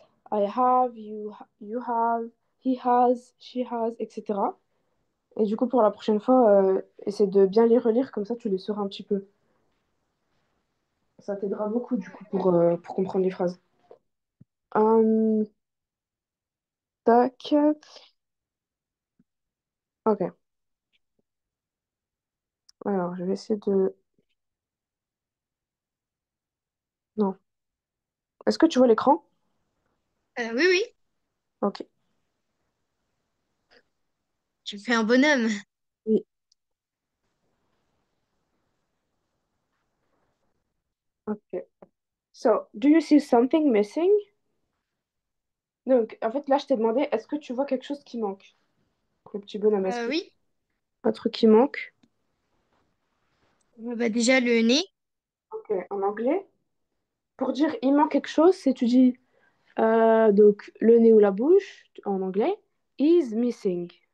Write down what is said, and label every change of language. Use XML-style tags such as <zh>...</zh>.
<en>I have, you have, he has, she has, etc.</en> <fr>Et du coup, pour la prochaine fois, essaie de bien les relire, comme ça tu les sauras un petit peu. Ça t'aidera beaucoup, du coup, pour comprendre les phrases. Hum, tac. Ok. Alors, je vais essayer de... Non. Est-ce que tu vois l'écran? Oui, oui, Ok. je fais un bonhomme. Oui. Ok.</fr> <en>So, do you see something missing?</en> <fr>Donc, en fait, là, je t'ai demandé, est-ce que tu vois quelque chose qui manque? Le petit bonhomme, est-ce que Oui. un truc qui manque? Bah, déjà, le nez. Ok. En anglais, pour dire il manque quelque chose, c'est tu dis donc le nez ou la bouche en anglais</fr> <en>is missing.</en>